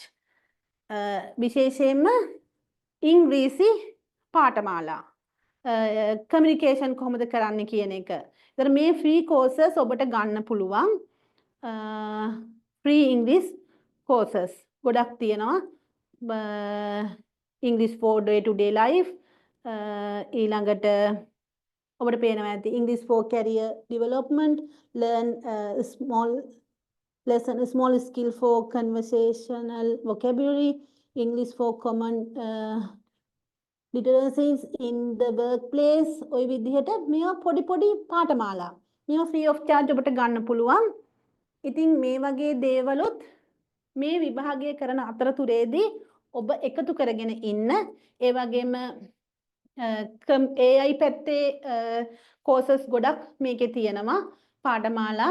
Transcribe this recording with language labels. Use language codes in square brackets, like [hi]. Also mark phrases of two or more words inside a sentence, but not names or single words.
[si] විශේෂයෙන්ම ඉංග්‍රීසි පාඨමාලා කමියුනිකේෂන් කොහොමද කරන්න කියන එක. ඒතර මේ [en] free courses [si] ඔබට ගන්න පුළුවන්. ෆ්‍රී ඉංග්‍රීසි කෝසස් ගොඩක් තියෙනවා. [en] English for day to day life [si] ඊළඟට ඔබට පේනවා ඇති [en] English for career development, learn small skill for conversational vocabulary, English for common literacies in the workplace. [si] ඔය විදිහට මේවා පොඩි පාඨමාලා. මේවා [en] free of charge [si] ඔබට ගන්න පුළුවන්. ඉතින් මේ වගේ දේවලුත් මේ විභාගය කරන අතරතුරේදී ඔබ එකතු කරගෙන ඉන්න. ඒ වගේම AI පැත්තේ කෝසස් ගොඩක් මේකේ තියෙනවා පාඨමාලා.